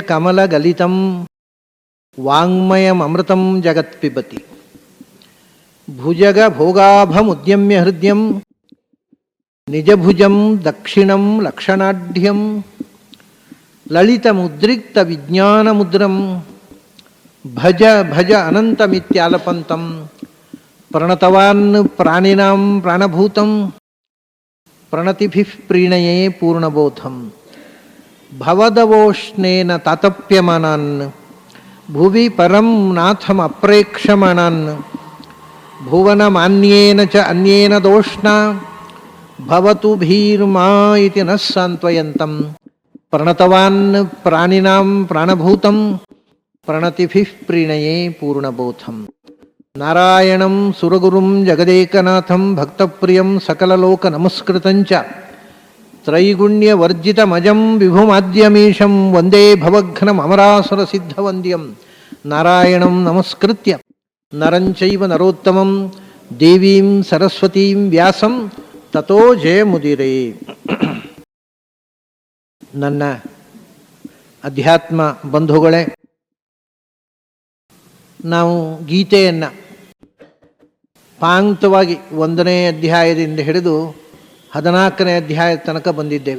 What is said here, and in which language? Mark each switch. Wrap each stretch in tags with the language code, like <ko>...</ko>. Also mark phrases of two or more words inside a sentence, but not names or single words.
<sa>ಕಮಲಗಲಿತಂ ವಾಂಗ್ಮಯಮೃತಂ ಜಗತ್ಪಿಬತಿ ಭುಜಗ ಭೋಗಾಭಮುದ್ಯಮ್ಯ ಹೃದಯಂ ನಿಜಭುಜಂ ದಕ್ಷಿಣಂ ಲಕ್ಷಣಾಢ್ಯಂ ಲಲಿತಮುದ್ರಿಕ್ತ ವಿಜ್ಞಾನಮುದ್ರಂ ಭಜ ಭಜ ಅನಂತಮಿತ್ಯಾಲಪಂತಂ ಪ್ರಣತವಾನ್ ಪ್ರಾಣಿನಾಂ ಪ್ರಾಣಭೂತಂ ಪ್ರಣತಿಭಿಃ ಪ್ರೀಣಯೇ ಪೂರ್ಣಬೋಧಂ ಭವದವೋಷ್ಣೇನ ತಾತಪ್ಯಮಾನಾನ್ ಭುವಿ ಪರಂ ನಾಥಂ ಅಪ್ರೇಕ್ಷಮಾಣಾನ್ ಭುವನಮಾನ್ಯೇನ ಚ ಅನ್ಯೇನ ದೋಷ್ಣಾ ಭವತು ಭೀರ್ಮಾ ಇತಿ ನಃ ಸಾಂತ್ವಯಂತಂ ಪ್ರಣತವಾನ್ ಪ್ರಾಣಿನಾಂ ಪ್ರಾಣಭೂತಂ ಪ್ರಣತಿಭಿಃ ಪ್ರೀಣಯೇ ಪೂರ್ಣಬೋಧಂ ನಾರಾಯಣಂ ಸುರಗುರುಂ ಜಗದೇಕನಾಥಂ ಭಕ್ತಪ್ರಿಯಂ ಸಕಲಲೋಕ ನಮಸ್ಕೃತಂಚ ತ್ರೈಗುಣ್ಯವರ್ಜಿತಮಜಂ ವಿಭುಮಾದ್ಯಮೀಶಂ ವಂದೇ ಭವಘ್ನಮರಾಸುರಸಿದ್ಧವಂದ್ಯಂ ನಾರಾಯಣಂ ನಮಸ್ಕೃತ್ಯ ನರಂಚೈವ ನರೋತ್ತಮಂ ದೇವೀಂ ಸರಸ್ವತೀಂ ವ್ಯಾಸಂ ತತೋ ಜಯಮುದಿರೇ.</sa> <kn>ನನ್ನ ಅಧ್ಯಾತ್ಮ ಬಂಧುಗಳೇ, ನಾವು ಗೀತೆಯನ್ನು ಪಾಂಕ್ತವಾಗಿ 1ನೇ ಅಧ್ಯಾಯದಿಂದ ಹಿಡಿದು 14ನೇ ಅಧ್ಯಾಯದ ತನಕ ಬಂದಿದ್ದೇವೆ.</kn>